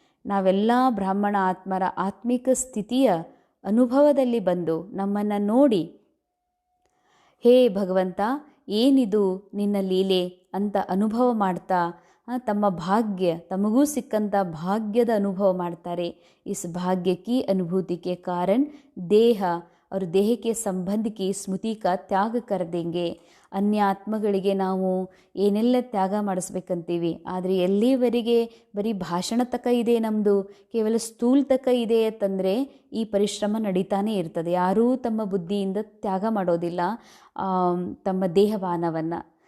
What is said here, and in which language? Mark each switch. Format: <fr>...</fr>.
<kn>ನಾವೆಲ್ಲ ಬ್ರಾಹ್ಮಣ ಆತ್ಮರ ಆತ್ಮಿಕ ಸ್ಥಿತಿಯ ಅನುಭವದಲ್ಲಿ ಬಂದು ನಮ್ಮನ್ನು ನೋಡಿ, ಹೇ ಭಗವಂತ ಏನಿದು ನಿನ್ನ ಲೀಲೆ ಅಂತ ಅನುಭವ ಮಾಡ್ತಾ ತಮ್ಮ ಭಾಗ್ಯ, ತಮಗೂ ಸಿಕ್ಕಂಥ ಭಾಗ್ಯದ ಅನುಭವ ಮಾಡ್ತಾರೆ.</kn> <hi>ಇಸ್ ಭಾಗ್ಯ ಕಿ ಅನುಭೂತಿ ಕೆ ಕಾರಣ ದೇಹ और देह के संबंध की स्मृति का त्याग कर देंगे.</hi> <kn>ಅನ್ಯ ಆತ್ಮಗಳಿಗೆ ನಾವು ಏನೆಲ್ಲ ತ್ಯಾಗ ಮಾಡಿಸ್ಬೇಕಂತೀವಿ, ಆದರೆ ಎಲ್ಲಿವರೆಗೆ ಬರೀ ಭಾಷಣ ತಕ ಇದೆ, ನಮ್ಮದು ಕೇವಲ ಸ್ಥೂಲ ತಕ ಇದೆ ಅಂತಂದರೆ ಈ ಪರಿಶ್ರಮ ನಡೀತಾನೆ ಇರ್ತದೆ. ಯಾರೂ ತಮ್ಮ ಬುದ್ಧಿಯಿಂದ ತ್ಯಾಗ ಮಾಡೋದಿಲ್ಲ ತಮ್ಮ ದೇಹವಾನವನ್ನು.</kn>